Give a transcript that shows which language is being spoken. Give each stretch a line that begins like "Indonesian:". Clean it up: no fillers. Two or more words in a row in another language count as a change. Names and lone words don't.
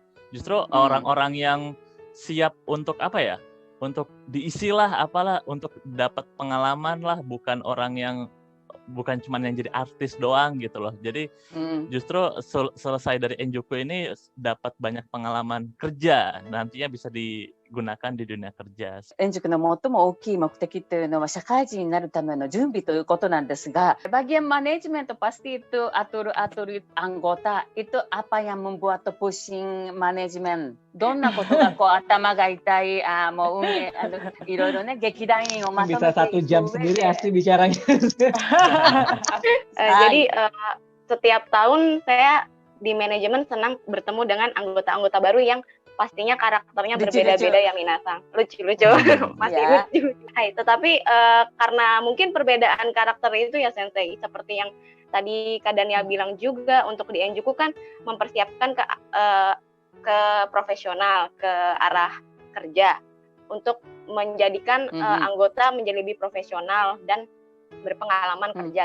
Indonesian: Justru orang-orang yang siap untuk untuk diisilah apalah, untuk dapat pengalaman lah, bukan cuman yang jadi artis doang gitu loh. Jadi justru selesai dari Enjuku ini dapat banyak pengalaman kerja, nantinya bisa digunakan di dunia kerja.
Japanese: 円塾の最も大きい目的というのは社会人になるための準備ということなんですが、
Indonesian: bagian manajemen pasti itu atur anggota itu apa yang membuat pusing manajemen?
Japanese: どんなことが頭が痛い、もういろいろね、劇団員をまとめて
Indonesian: bisa 1 jam sendiri asli bicaranya. Jadi setiap tahun saya di manajemen senang bertemu dengan anggota-anggota baru yang pastinya karakternya berbeda-beda ya Minasang. Lucu-lucu, masih lucu. Hai, tetapi karena mungkin perbedaan karakter itu ya Sensei, seperti yang tadi Kak Dania bilang juga, untuk di Enjuku kan mempersiapkan ke profesional, ke arah kerja, untuk menjadikan anggota menjadi lebih profesional dan berpengalaman kerja.